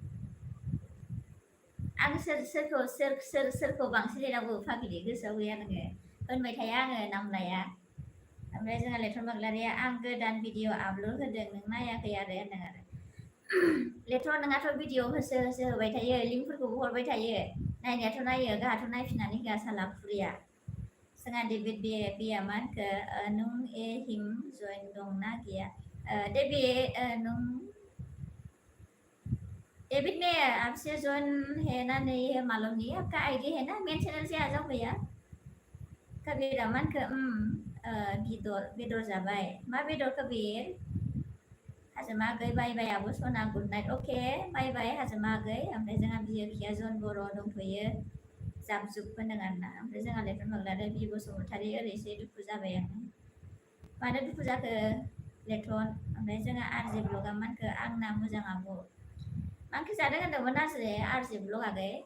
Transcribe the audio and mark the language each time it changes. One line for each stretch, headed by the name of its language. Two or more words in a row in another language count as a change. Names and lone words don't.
Bodo: आं सोरखौ बांसिन लिरनांगौ फाग्लि गोसोआव गैया नोङो होनबाय थाया आङो नाम लाया ओमफ्राय जोंहा लेथन बाग्लारिया आं गोदान
English: video upload
Bodo: होदों नों नायाखै आरो होनदों आरो लेथन नोंहाथ' भिडिअ होसो होबाय थायो लिंकफोरखौबो हरबाय थायो नायनायाथ' नायो गाहाथ' नायफिननानै होआ साला फुरिया जोंहा डेभिड बेया मा होनखो नों हिम जइन दंना गैया डेभिड नों
Hindi: डेविड ने आपसे जॉइन है ना नहीं है मालूम नहीं आपका आईडी है ना
English: main channel
Hindi: से आ जाओ भैया
Bodo: कबीरा मा होनखो बेदर जाबाय मा बेदर कबीर हाजोमा आगै
English: bye bye
Bodo: आब' सना
English: good night
Bodo: अके
English: bye bye
Bodo: हाजोमा आगै ओमफ्राय जोंहा बियोखिया जन बर' दंथ'यो जाबजुब होनदों आरोना ओमफ्राय जोंहा लेथन बाग्लारि बि बसुमतारी ओरैसो दुखु जाबाय आं मानो दुखु जाखो लेथन ओमफ्राय जोंहा आरजे ब्लगा मा होनखो आंना मोजां आब' मा ओंख्रि जादों होनदोंमोन आरजे ब्लग आगै